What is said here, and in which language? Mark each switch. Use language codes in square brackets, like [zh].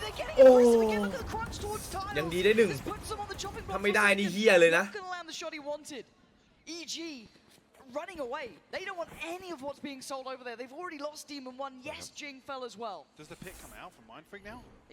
[en] They're getting aggressive again. Look at the crunch towards Tyler. [th] ยังดีได้1ถ้าไม่ได้นี่เหี้ยเลยนะ [en] Not gonna land the shot he wanted. EG running away. They don't want any of what's being sold over there. They've already lost Demon 1. Yes, Jing fell as well. Does the pick come out from Mindfreak now?